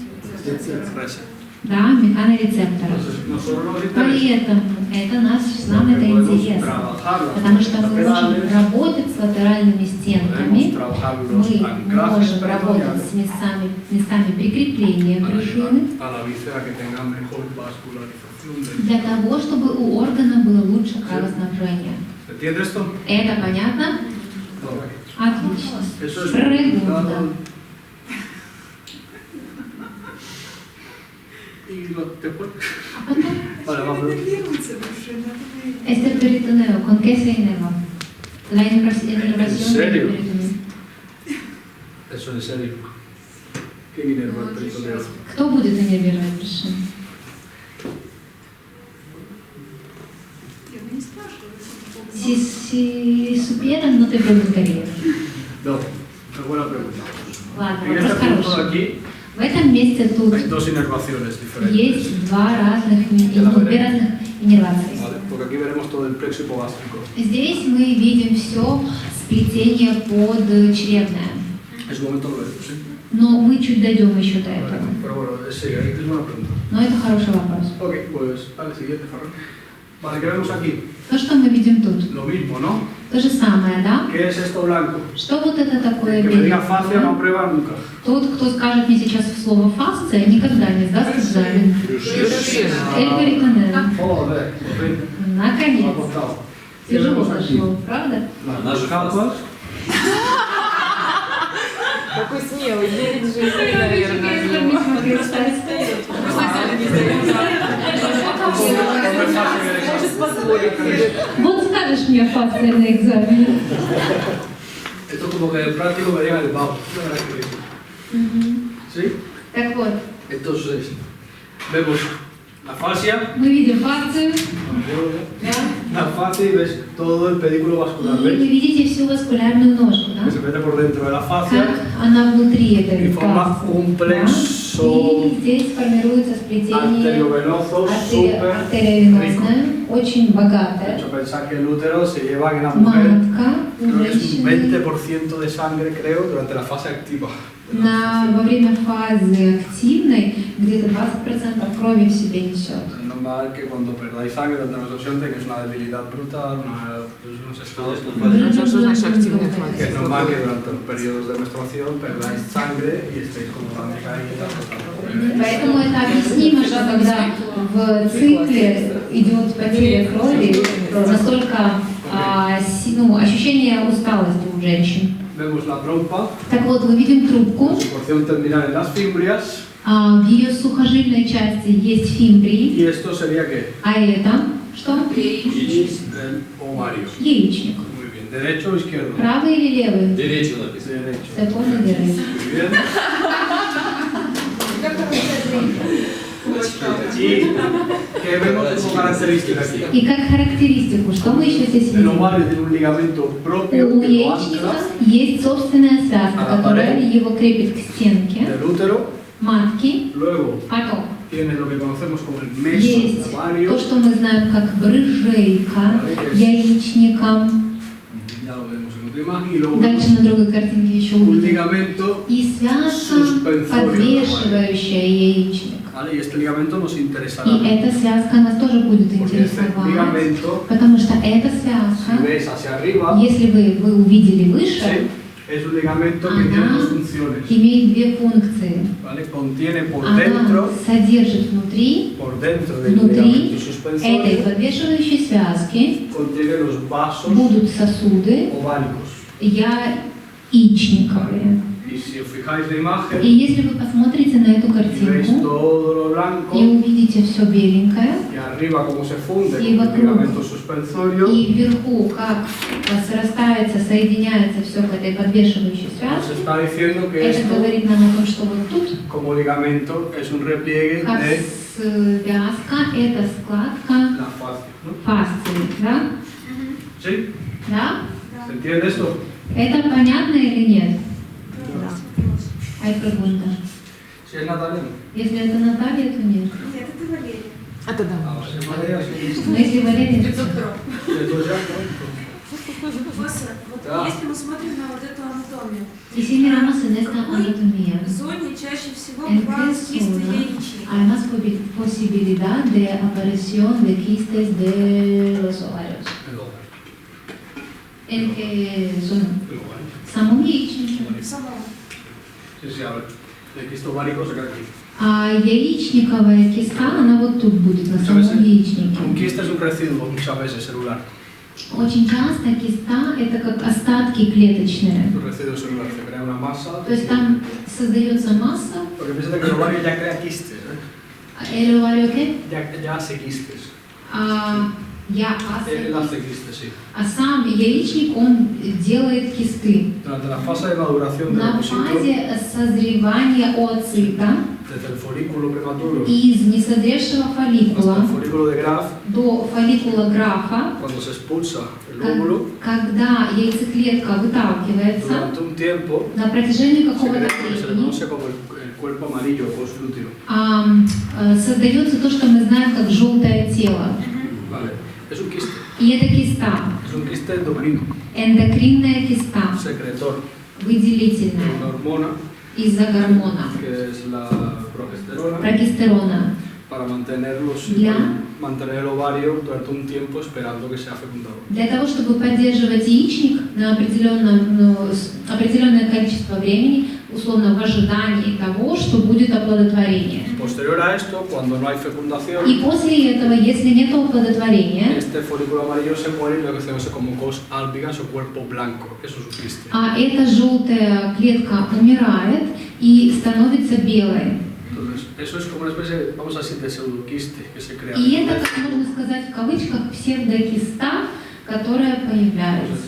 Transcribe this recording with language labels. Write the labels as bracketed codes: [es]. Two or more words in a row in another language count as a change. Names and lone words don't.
[ru] Да, механорецептора. [es] Entonces, nosotros nos interesa [ru] Поэтому это нам это интересно, [es] trabajar [ru] потому что мы можем [es] laterales, [ru] работать с латеральными [es] podemos [ru] стенками, [es] trabajar los [ru] мы [es] anclajes [ru] можем работать [es] peritoneales [ru] с местами прикрепления [es] para [ru] брюшины, [es] ayudar a la víscera que tenga mejor vascularización del... [ru] для того, чтобы у органа было лучше кровоснабжение. [es] ¿Entiendes esto? [ru] Это понятно? Отлично. [es] Eso es Pregunta. Y después... [ru] А потом, [es] Vale, vamos. este peritoneo, ¿con qué se inerva? La inervación ¿En serio? del peritoneo. Eso en serio. ¿Quién inerva el peritoneo? Кто будет иннервировать брюшину? Si supieran, no te preguntaría. No, es buena pregunta. [ru] Ладно, [es] En [ru] вопрос [es] este punto de [ru] хороший. [es] aquí [ru] В этом месте тут [es] hay dos inervaciones diferentes. [ru] есть две разных иннервации. [es] Vale, porque aquí veremos todo el plexo hipogástrico. [ru] Здесь мы видим все сплетение подчревное. [es] Es un momento lo veremos, ¿sí? [ru] Но мы чуть дойдем еще до [es] Vale, [ru] этого. [es] pero bueno, sí, es buena pregunta. [ru] Но это хороший вопрос. [es] Ok, pues al siguiente, Ferran. Vale, ¿qué vemos aquí? [ru] То, что мы видим тут, [es] Lo mismo, ¿no? [ru] то же самое, да? [es] ¿Qué es esto blanco? [ru] Что вот это такое [es] El que me diga [ru] белое? [es] fascia no aprueba nunca. [ru] Тот, кто скажет мне сейчас слово фасция, никогда не сдаст экзамен. [es] El peritoneo. Joder, por fin, me ha [ru] Наконец. [es] costado. ¿Qué [ru] Тяжело [es] vemos aquí? [ru] дошло, правда? [es] Las capas. [ru] Какой смелый, 9 жизней, наверное. Может позволить себе. Вот скажешь мне фасция на экзамене. [es] Esto como que en práctico me llega el vaho. ¿Sí? [ru] Так вот, [es] Entonces, vemos la fascia, [ru] мы видим фасцию, [es] la fascia y ves todo el pedículo [ru] и [es] vascular, [ru] вы [es] ¿ves? [ru] видите всю васкулярную ножку, [es] Que se [ru] да? [es] mete por dentro de la fascia [ru] Как она внутри этой [es] y forma [ru] фасции. [es] un [ru] Да? [es] plexo [ru] И здесь формируется сплетение [es] arteriovenoso súper rico. [ru] артериовенозное, очень [es] De [ru] богатое. [es] hecho, pensar que el útero se lleva en la mujer, [ru] Матка у [es] creo que es un [ru] женщины [es] 20% de sangre, creo, durante la fase activa. [ru] во время фазы активной где-то 20% крови в себе несет. [es] Es normal que cuando perdáis sangre durante la menstruación tengáis una debilidad brutal, unos estados que es normal que durante los periodos de menstruación perdáis sangre y estéis como tan decaídas. [ru] Поэтому это объяснимо, что когда в цикле идет потеря крови, настолько ощущение усталости у женщин. [es] Vemos la trompa, [ru] Так вот, мы видим трубку, [es] su porción terminal en las fimbrias, [ru] в ее сухожильной части есть фимбрии, [es] y esto sería ¿qué? [ru] а это что? [es] El ovario. [ru] Яичник. [es] Muy bien, ¿derecho o izquierdo? [ru] Правый или левый? Derecho написано. [es] Derecho. [uk] Це повний директ. [es] Muy bien. ¿Qué vemos como característica aquí? [ru] И как характеристику, что мы еще здесь [es] El [ru] видим? [es] ovario tiene un ligamento propio [ru] У [es] que lo [ru] яичника [es] ancla [ru] есть собственная связка, которая его крепит к стенке [es] del útero. [ru] матки. [es] Luego [ru] Потом [es] tiene lo que conocemos como el [ru] есть [es] mesovario. [ru] то, что мы знаем как брыжейка яичника. [es] Ya lo veremos en otra imagen. Y luego [ru] Дальше на другой картинке еще [es] un [ru] увидим. [es] ligamento. [ru] И связка, подвешивающая яичник. [es] ¿Vale? Y este ligamento nos interesará. [ru] И эта связка нас тоже будет [es] Porque este [ru] интересовать, [es] ligamento, [ru] потому что эта [es] si [ru] связка, [es] ves hacia arriba, [ru] если вы увидели выше, [es] ¿sí? Es un ligamento que tiene [ru] она [es] dos funciones. [ru] имеет две функции. [es] ¿Vale? Contiene por [ru] Она [es] dentro [ru] содержит внутри [es] del [ru] Внутри [es] ligamento [ru] этой [es] suspensorio, [ru] подвешивающей связки [es] contiene los vasos [ru] будут сосуды [es] ováricos. [ru] яичниковые. [es] Y si os fijáis en la imagen, [ru] И если вы посмотрите на эту [es] y veis [ru] картинку [es] todo lo [ru] и [es] blanco, [ru] увидите все беленькое, [es] y arriba cómo se funde Y con el [ru] вокруг. [es] ligamento suspensorio, [ru] и вверху как срастается, соединяется все к этой подвешивающей [es] nos [ru] связке, [es] está diciendo que [ru] это [es] esto, [ru] говорит нам о том, что вот тут [es] como ligamento, es un repliegue [ru] как [es] de [ru] связка, это складка [es] la fascia. ¿No? [ru] фасции, да? [es] ¿Sí? [ru] Да? [es] ¿Se entiende esto? [ru] Это понятно или нет? [es] Hay pregunta. Si es Natalia. [ru] Если это Наталья, то нет. Нет, это Валерия. Это да. [es] Ah, si es Valeria, sí. [ru] Но если Валерия... [es] Si es dos ya, ¿no? [ru] Вася, вот Да. если мы смотрим на вот эту анатомию, [es] Y si miramos en esta anatomía, [ru] в зоне чаще всего [es] en [ru] бывают [es] qué [ru] кисты [es] zona [ru] яичника. [es] hay más posibilidad de aparición de quistes de los ovarios. El ovario. ¿En qué zona? El ovario. [ru] В самом яичнике. Самого. [es] Sí, sí, a ver. El quisto ovárico se queda aquí. [ru] А яичниковая киста, она вот тут будет, на самом [es] Un [ru] яичнике. [es] quiste es un residuo muchas veces celular. [ru] Очень часто киста – это как остатки клеточные. [es] Un residuo celular, se crea una masa. [ru] То есть там создается масса. [es] Porque piensa que el ovario ya crea quistes, ¿eh? ¿El ovario qué? Ya hace quistes. Él hace quistes, sí. [ru] А сам яичник, он делает кисты. [es] Durante la fase de maduración del [ru] На [es] ovocito, [ru] фазе созревания ooцита [es] desde el folículo prematuro [ru] из несозревшего [es] hasta [ru] фолликула [es] el folículo de Graf, [ru] до фолликула Графа, [es] cuando se expulsa el óvulo, [ru] когда яйцеклетка выталкивается, [es] durante un tiempo [ru] на протяжении [es] se [ru] какого-то [es] crea lo que se le [ru] времени [es] conoce como el cuerpo amarillo o post-lúteo. [ru] создается то, что мы знаем как желтое тело. [es] Vale. Es un quiste. [ru] И это киста, [es] Es un quiste endocrino, [ru] эндокринная киста, [es] secretor de [ru] выделительная [es] una hormona [ru] из-за гормона [es] que es la progesterona, [ru] прогестерона. [es] para mantener el ovario durante un tiempo esperando que sea fecundado. [ru] Для того, чтобы поддерживать яичник на определенное количество времени, условно в ожидании того, что будет оплодотворение. [es] Posterior a esto, cuando no hay fecundación, [ru] И после этого, если нет оплодотворения, [es] este folículo amarillo se muere y lo que se conoce como cos albicans o cuerpo blanco. Eso es un quiste. [ru] а эта желтая клетка умирает и становится белой. [es] Entonces, eso es como una especie, vamos a decir, de pseudoquiste que se crea. [ru] И это, как можно сказать в кавычках, псевдокиста, которая появляется.